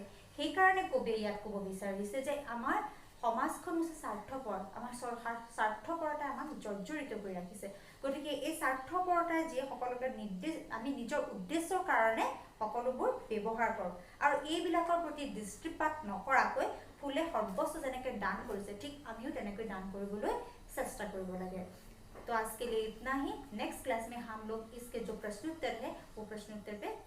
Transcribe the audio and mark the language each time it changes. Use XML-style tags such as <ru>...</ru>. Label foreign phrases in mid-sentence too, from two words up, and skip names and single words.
<as>সেইকাৰণে কবিয়ে ইয়াত ক'ব বিচাৰিছে যে আমাৰ সমাজখন হৈছে স্বাৰ্থপৰ, আমাৰ স্বাৰ্থপৰতাই আমাক জৰ্জৰিত কৰি ৰাখিছে। গতিকে এই স্বাৰ্থপৰতাই যি সকলোকে আমি নিজৰ উদ্দেশ্যৰ কাৰণে সকলোবোৰ ব্যৱহাৰ কৰোঁ আৰু এইবিলাকৰ প্ৰতি দৃষ্টিপাত নকৰাকৈ ফুলে সৰ্বস্ব যেনেকৈ দান কৰিছে ঠিক আমিও তেনেকৈ দান কৰিবলৈ চেষ্টা কৰিব লাগে।</as> <hi>तो आज के लिए इतना ही।</hi> <en>next class</en> <hi>में हम लोग इसके जो प्रश्नोत्तर है वो प्रश्नोत्तर पे</hi>